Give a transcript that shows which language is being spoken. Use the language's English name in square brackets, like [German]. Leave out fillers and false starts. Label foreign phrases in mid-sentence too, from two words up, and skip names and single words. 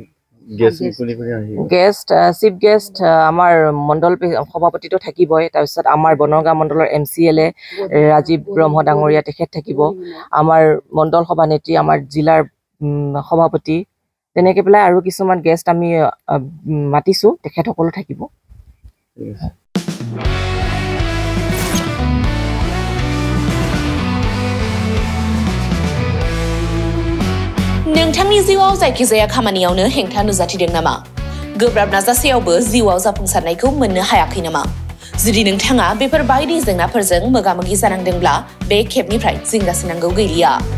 [English] guest chief guest [Assamese] আমাৰ মণ্ডল সভাপতিটো থাকিবই তাৰপিছত আমাৰ বনগাঁও মণ্ডলৰ MCLA ৰাজীৱ ব্ৰহ্ম ডাঙৰীয়া তেখেত থাকিব আমাৰ মণ্ডল সভানেত্ৰী আমাৰ জিলাৰ সভাপতি তেনেকৈ পেলাই আৰু কিছুমান গেষ্ট আমি মাতিছোঁ তেখেতসকলো থাকিব [Bodo] नोंथांनि जिउआव जायखिजाया खामानियावनो हेंथा नुजाथिदों नामा गोब्राब नाजासेयावबो जिउआव जाफुंसारनायखौ मोननो हायाखै नामा जुदि नोंथाङा बेफोर बायदि जेंनाफोरजों मोगा-मोगि जानांदोंब्ला बे खेबनिफ्राय जिंगासिनांगौ गैलिया